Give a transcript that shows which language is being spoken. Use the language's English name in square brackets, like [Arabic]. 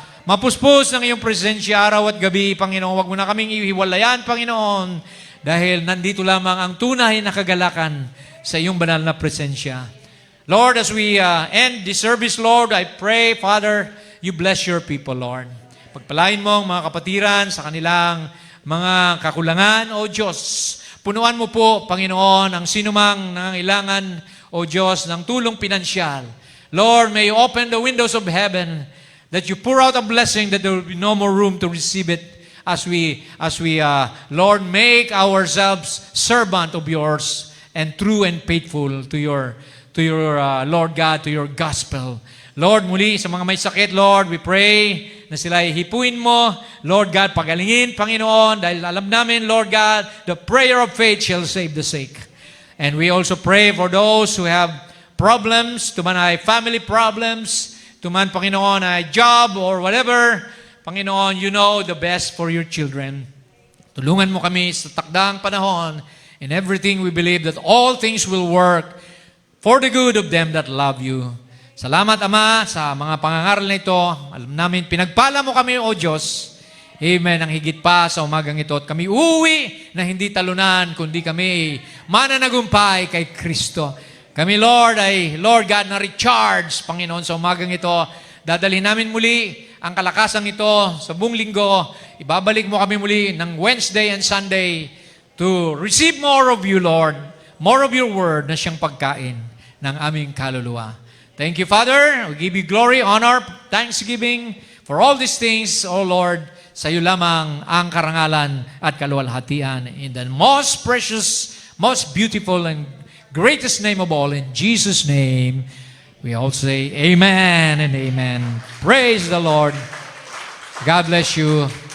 [Filipino] Mapuspos ng iyong presensya araw at gabi, Panginoon. Huwag mo na kaming ihiwalayan, Panginoon, dahil nandito lamang ang tunay na kagalakan sa iyong banal na presensya. [English] Lord, as we end this service, Lord, I pray, Father, you bless your people, Lord. [Filipino] Pagpalain mo ang mga kapatiran sa kanilang mga kakulangan, O Diyos. Punuan mo po, Panginoon, ang sinumang nangangailangan, O Diyos, ng tulong pinansyal. [English] Lord, may you open the windows of heaven that you pour out a blessing that there will be no more room to receive it as we Lord, make ourselves servant of yours and true and faithful to your Lord God, to your gospel. [Filipino] Lord, muli sa mga may sakit, Lord, [English] we pray [Filipino] na sila hipuin mo. [English] Lord God, [Filipino] pagalingin, Panginoon, dahil alam namin, [English] Lord God, the prayer of faith shall save the sick. And we also pray for those who have problems, to man ay family problems, to man, Panginoon, ay job or whatever. [Filipino] Panginoon, [English] you know the best for your children. [Filipino] Tulungan mo kami sa takdang panahon. [English] In everything we believe that all things will work for the good of them that love you. [Filipino] Salamat, Ama, sa mga pangangaral na ito. Alam namin, pinagpala mo kami, O Diyos. Amen. Ang higit pa sa umagang ito. At kami uwi na hindi talunan, kundi kami mananagumpay kay Kristo. Kami, Lord, ay, Lord God, na-recharge, Panginoon, sa umagang ito. Dadalhin namin muli ang kalakasang ito sa buong linggo. Ibabalik mo kami muli ng [English] Wednesday and Sunday to receive more of you, Lord. More of your word [Filipino] na siyang pagkain ng aming kaluluwa. [English] Thank you, Father. We give you glory, honor, thanksgiving for all these things, O Lord. [Filipino] Sa iyo lamang ang karangalan at kaluwalhatian. [English] In the most precious, most beautiful, and greatest name of all, in Jesus' name, we all say amen and amen. Praise the Lord. God bless you.